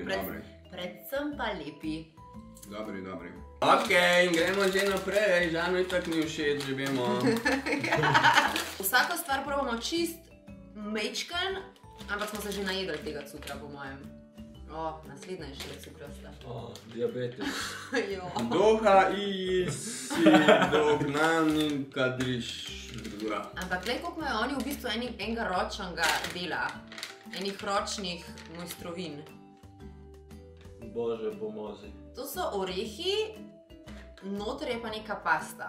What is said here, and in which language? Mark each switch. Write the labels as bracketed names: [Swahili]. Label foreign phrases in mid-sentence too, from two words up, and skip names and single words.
[Slovenian] Predvsem pa lepi. Dobri. Ok, gremo že naprej, Žanu itak ni všeč, že vemo. Vsako stvar probamo čist mečken, ampak smo se že najedli tega cukra, po mojem. O, naslednja je še cukrasta. O, diabetes. Doha i si dognani kadriš dura. Ampak glej, koliko imajo oni v bistvu enega ročnega dela. Enih ročnih mojstrovin. [Croatian] Bože, pomozi. [Slovenian] To so orehi, noter je pa neka pasta.